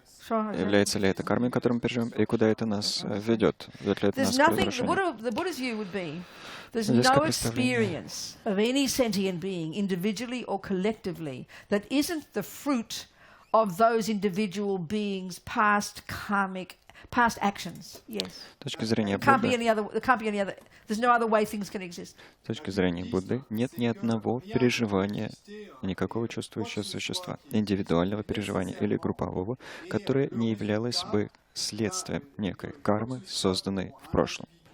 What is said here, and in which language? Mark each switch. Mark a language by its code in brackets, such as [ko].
[ru] Является ли это кармой, которую мы переживем, и куда это нас ведет? Ведет ли это нас к разрушению? [en] There's no experience of any sentient being, individually or collectively, that isn't the fruit of those individual beings' past actions. Yes. [ru] С точки зрения Будды, [en] there's no other way things can exist. [ru] С точки зрения Будды нет ни одного переживания, никакого чувствующего существа, индивидуального переживания или группового, которое не являлось бы следствием некой кармы, созданной в прошлом.